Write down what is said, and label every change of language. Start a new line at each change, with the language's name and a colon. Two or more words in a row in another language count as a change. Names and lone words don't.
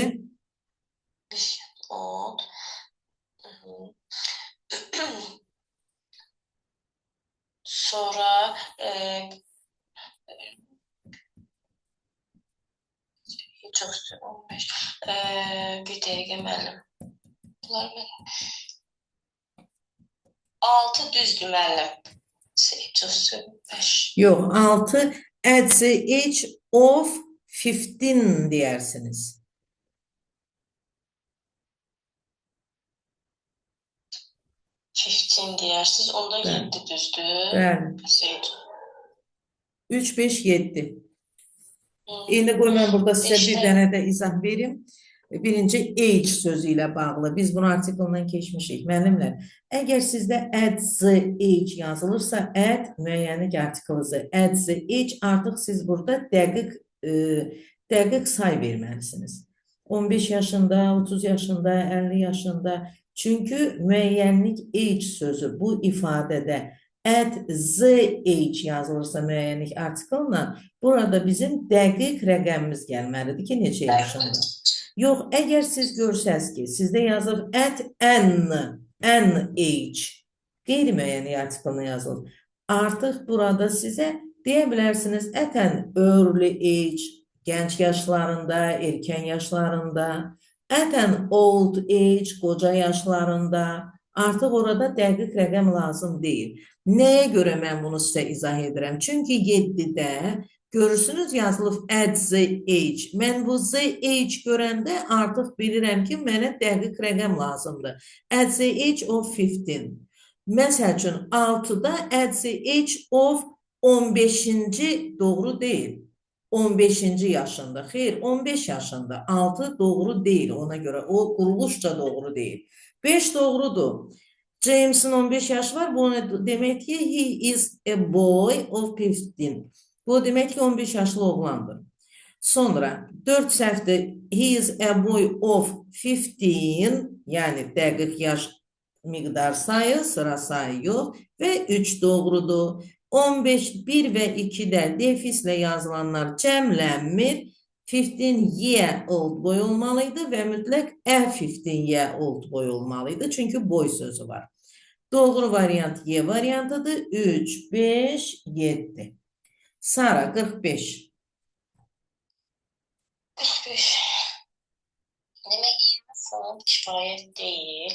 Azerbaijani: Bir old. Sonra çox 15. Bir dəqiqə müəllim. Bunlar belə. 6 düzdür müəllim. 5.
English: Yox, 6 at the age of 15 deyirsiniz.
Azerbaijani: 15 deyirsiniz. Onda 7 düzdür. Bəli. 3, 5, 7. İndi qoy mən burada sizə bir dənə də izah verim. Birinci age sözü ilə bağlı. Biz bunu artiklından keçmişik. Müəllimlər, əgər sizdə
English: at the age
Azerbaijani: yazılırsa, at müəyyənlik artiklıdır.
English: At the age
Azerbaijani: artıq siz burada dəqiq say verməlisiniz. 15 yaşında, 30 yaşında, 50 yaşında. Çünki müəyyənlik age sözü bu ifadədə
English: at the age
Azerbaijani: yazılırsa müəyyənlik artiklla, burada bizim dəqiq rəqəmimiz gəlməlidir ki, neçə yaşında. Yox, əgər siz görsəz ki, sizdə yazılır
English: at an age,
Azerbaijani: qeyri-müəyyənlik artiklına yazılır. Artıq burada sizə deyə bilərsiniz
English: at an early age,
Azerbaijani: gənc yaşlarında, erkən yaşlarında,
English: at an old age,
Azerbaijani: qoca yaşlarında. Artıq orada dəqiq rəqəm lazım deyil. Nəyə görə mən bunu sizə izah edirəm? Çünki 7-də görürsünüz yazılıb
English: at the age.
Azerbaijani: Mən bu
English: the age
Azerbaijani: görəndə artıq bilirəm ki, mənə dəqiq rəqəm lazımdır.
English: At the age of 15.
Azerbaijani: Məsəl üçün 6-da
English: at the age of
Azerbaijani: 15-ci doğru deyil. 15-ci yaşında. Xeyr, 15 yaşında. 6 doğru deyil ona görə. O quruluşca doğru deyil. 5 doğrudur. James'in 15 yaşı var. Bu demək ki,
English: he is a boy of 15.
Azerbaijani: Bu demək ki, 15 yaşlı oğlandır. Sonra 4 səhvdir.
English: He is a boy of 15.
Azerbaijani: Yəni dəqiq yaş miqdar sayı, sıra sayı yox. Və 3 doğrudur. 15, 1 və 2-də defislə yazılanlar cəmlənmir.
English: 15-year old boy
Azerbaijani: olmalıydı və mütləq
English: a 15-year old boy olmalıydı.
Azerbaijani: Çünki boy sözü var. Doğru variant Y variantıdır. 3, 5, 7. Sara 45. 45. Demək fond kifayət deyil.